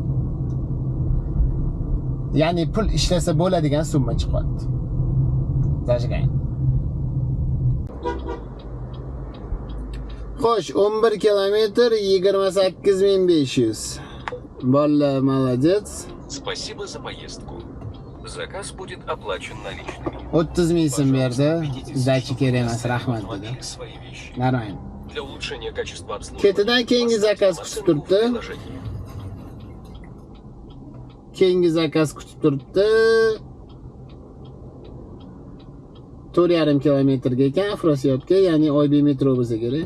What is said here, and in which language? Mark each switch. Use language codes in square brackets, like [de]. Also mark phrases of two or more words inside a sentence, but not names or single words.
[uz] Ya'ni pul ishlasa bo'ladigan summa chiqyapti. Zajgan. Xo'sh, 11 kilometr 28500. Bolla, [ru] молодец. Спасибо за поездку. Заказ будет оплачен наличными. [uz] 30 ming so'm berdi. Dachi kerak emas, rahmat dedi. [ru] Свои вещи. [uz] Normal. [ru] Для улучшения качества обслуживания. [uz] Ketidan keyingi zakaz kutib turibdi. Keyingi zakaz kutib turibdi. 4,5 kilometrga ekan, Afrosiyobga, ya'ni Oybe metro bo'lsa kerak.